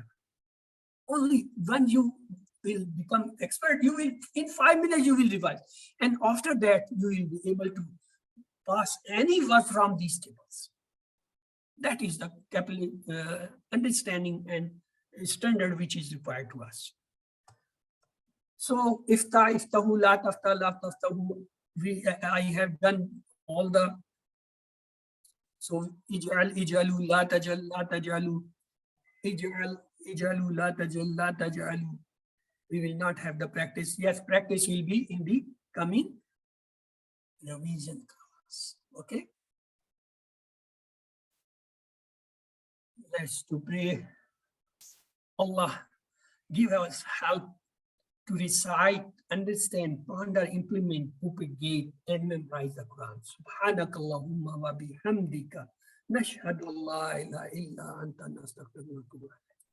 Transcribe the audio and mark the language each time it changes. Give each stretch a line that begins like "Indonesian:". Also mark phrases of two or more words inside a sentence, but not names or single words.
English: Only when you will become expert, you will, in 5 minutes, you will revise. And after that, you will be able to pass any word from these tables. That is the understanding and standard which is required to us.
Arabic: So افتح افتحه لا تفتح لا تفتحه,
English: I have done all the,
Arabic: so اجعل اجعلوا لا تجعل لا تجعلوا اجعل اجعلوا لا تجعل لا تجعلوا.
English: We will not have the practice. Yes, practice will be in the coming revision class. Okay. Let's to pray. Allah, give us help to recite, understand, ponder, implement, propagate, and memorize the Quran.
Arabic: سبحانك اللهم وبحمدك نشهد أن لا إله إلا أنت نستغفرك ونتوب إليك.